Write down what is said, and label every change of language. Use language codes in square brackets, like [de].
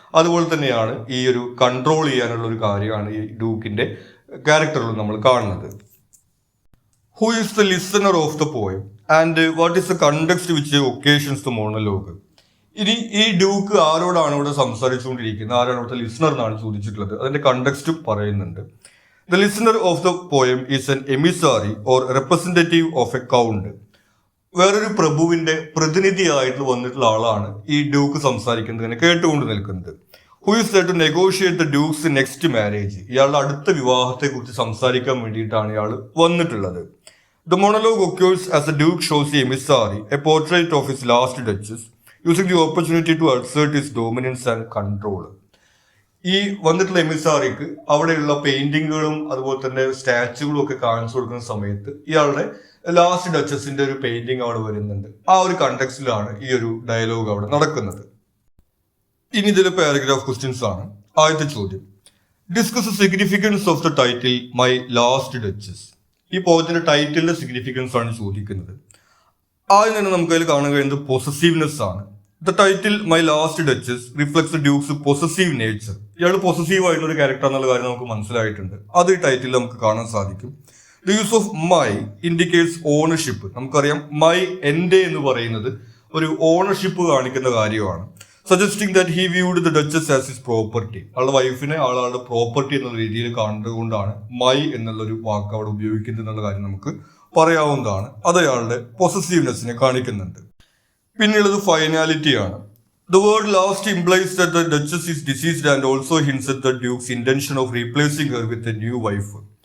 [ml] അതുപോലെ തന്നെയാണ് ഈ ഒരു കൺട്രോൾ ചെയ്യാനുള്ള ഒരു കാര്യമാണ് ഈ ഡ്യൂക്കിന്റെ ക്യാരക്ടറിൽ നമ്മൾ കാണുന്നത്. [en] Who is the listener of the poem and what is the context which occasions the monologue. [ml] ഇനി ഈ ഡ്യൂക്ക് ആരോടാണ് ഇവിടെ സംസാരിച്ചുകൊണ്ടിരിക്കുന്നത്, ആരാണ് ഇവിടുത്തെ ലിസണർ എന്നാണ് ചോദിച്ചിട്ടുള്ളത്. അതിന്റെ കണ്ടക്സ്റ്റ് പറയുന്നുണ്ട്. [en] The listener of the poem is an emissary or representative of a count. [ml] വേറൊരു പ്രഭുവിന്റെ പ്രതിനിധിയായിട്ട് വന്നിട്ടുള്ള ആളാണ് ഈ ഡ്യൂക്ക് സംസാരിക്കുന്നതിനെ കേട്ടുകൊണ്ട് നിൽക്കുന്നത്. [en] Who is there to negotiate the duke's next marriage. [ml] ഇയാളുടെ അടുത്ത വിവാഹത്തെ കുറിച്ച് സംസാരിക്കാൻ വേണ്ടിയിട്ടാണ് ഇയാൾ വന്നിട്ടുള്ളത്. [en] The monologue occurs as the Duke shows the emissary a portrait of his last duchess, using the opportunity to assert his dominance and control. [ml] ഈ വന്നിട്ടുള്ള എമിസാറിക്ക് അവിടെയുള്ള പെയിന്റിങ്ങുകളും അതുപോലെ തന്നെ സ്റ്റാച്ചുകളും ഒക്കെ കാണിച്ചു കൊടുക്കുന്ന സമയത്ത് ഇയാളുടെ ലാസ്റ്റ് ഡച്ചസിന്റെ ഒരു പെയിന്റിങ് അവിടെ വരുന്നുണ്ട്. ആ ഒരു കണ്ടക്സ്റ്റിലാണ് ഈ ഒരു ഡയലോഗ് അവിടെ നടക്കുന്നത്. ഇനി ഇതിലെ പാരഗ്രാഫ് ക്വസ്റ്റ്യൻസ് ആണ്. ആദ്യത്തെ ചോദ്യം, [en] Discuss significance of the title My Last Duchess. [ml] ഈ പോയത്തിന്റെ ടൈറ്റിലിന്റെ സിഗ്നിഫിക്കൻസ് ആണ് ചോദിക്കുന്നത്. ആദ്യം തന്നെ നമുക്ക് അതിൽ കാണാൻ കഴിയുന്നത് പൊസസീവ്നെസ് ആണ്. [en] The title My Last Duchess reflects the Duke's possessive nature. [ml] ഇയാൾ പൊസസീവ് ആയിട്ടുള്ള ഒരു ക്യാരക്ടർ എന്നുള്ള കാര്യം നമുക്ക് മനസ്സിലായിട്ടുണ്ട്. അത് ഈ ടൈറ്റിൽ നമുക്ക് കാണാൻ സാധിക്കും. [en] The use of my indicates ownership. [ml] നമുക്കറിയാം മൈ എന്റെ എന്ന് പറയുന്നത് ഒരു ഓണർഷിപ്പ് കാണിക്കുന്ന കാര്യമാണ്. [en] Suggesting that he viewed the Duchess as his property. [ml] ആളുടെ വൈഫിനെ ആളുടെ പ്രോപ്പർട്ടി എന്നുള്ള രീതിയിൽ കാണുന്നതുകൊണ്ടാണ് മൈ എന്നുള്ള ഒരു വാക്ക് അവിടെ ഉപയോഗിക്കുന്നത് എന്നുള്ള കാര്യം നമുക്ക് പറയാവുന്നതാണ്. അത് അയാളുടെ പൊസസീവ്നെസ്സിനെ കാണിക്കുന്നുണ്ട്. പിന്നെയുള്ളത് ഫൈനാലിറ്റിയാണ്. [en] The word last implies that the duchess is deceased and also hints at the duke's intention of replacing her with a new wife.